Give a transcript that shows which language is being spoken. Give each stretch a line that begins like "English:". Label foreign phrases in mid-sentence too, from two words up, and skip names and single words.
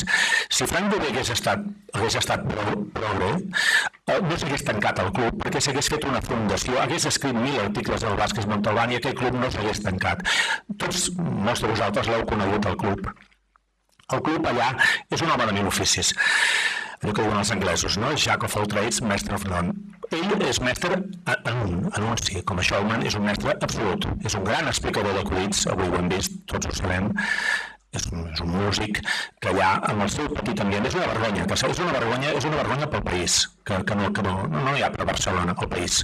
Catalan: Si Frank Llobet hagués estat progre, no s'hagués tancat el club, perquè s'hagués fet una fundació, hagués escrit 1000 articles del Vázquez Montalbán i aquell club no s'hagués tancat. Tots, molts de vosaltres l'heu conegut, el club. El club allà és un home de 1000 oficis. Allò que diuen els anglesos, no?
English: Jack of all trades, mestre of none.
Catalan: Ell és mestre en un, sí, com a showman, és un mestre absolut. És un gran explicador d'acudits, avui ho hem vist, tots ho sabem. És un músic que allà, amb el seu petit ambient, és una vergonya pel país, que no hi ha per Barcelona, el país.